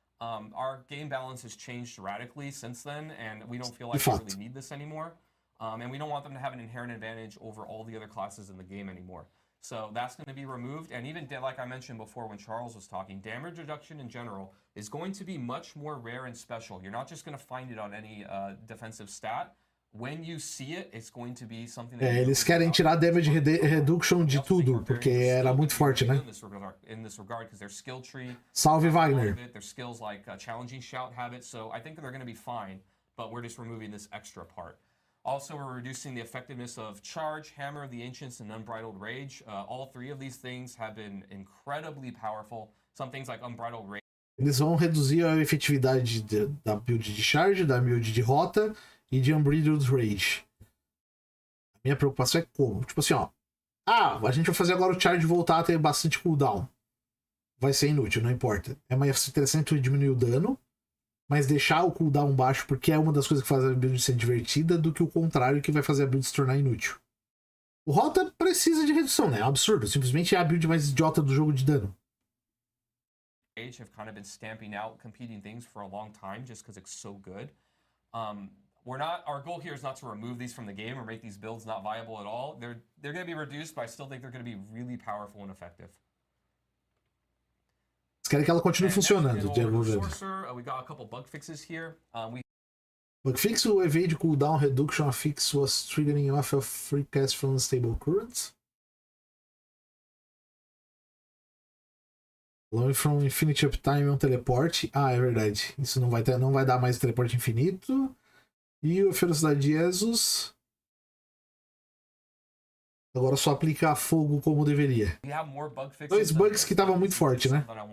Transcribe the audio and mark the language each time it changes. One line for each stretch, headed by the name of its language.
English: Our game balance has changed radically since then, and we don't feel like we really need this anymore. And we don't want them to have an inherent advantage over all the other classes in the game anymore. So that's going to be removed. And even like I mentioned before when Charles was talking, damage reduction in general is going to be much more rare and special. You're not just going to find it on any defensive stat. When you see it, it's going to be something that
Portuguese: eles querem tirar damage reduction de tudo, porque era muito forte, né?
English: In this regard, because their skill tree,
Portuguese: Salve Wagner.
English: their skills like challenging shout have it. So I think they're going to be fine, but we're just removing this extra part. Also, we're reducing the effectiveness of Charge, Hammer of the Ancients, and Unbridled Rage. All three of these things have been incredibly powerful. Some things like Unbridled Rage.
Portuguese: Eles vão reduzir a efetividade da build de Charge, da build de Rota e de Unbridled Rage. A minha preocupação é como? Tipo assim, ó. A gente vai fazer agora o Charge voltar a ter bastante cooldown. Vai ser inútil, não importa. É mais interessante diminuir o dano, mas deixar o cooldown baixo, porque é uma das coisas que faz a build ser divertida, do que o contrário, que vai fazer a build se tornar inútil. O Rota precisa de redução, né? É um absurdo. Simplesmente é a build mais idiota do jogo de dano.
English: Have kind of been stamping out competing things for a long time just because it's so good. Our goal here is not to remove these from the game or make these builds not viable at all. They're going to be reduced, but I still think they're going to be really powerful and effective.
Portuguese: Eles querem que ela continue funcionando.
English: We got a couple bug fixes here. Bug fix, o evade cooldown reduction affix was triggering off of free cast from unstable currents. Allowing from infinite uptime
Portuguese: é um teleporte. É verdade. Isso não vai dar mais teleporte infinito. E a velocidade de Jesus. Agora só aplicar fogo como deveria. Dois bugs que estavam muito fortes, né?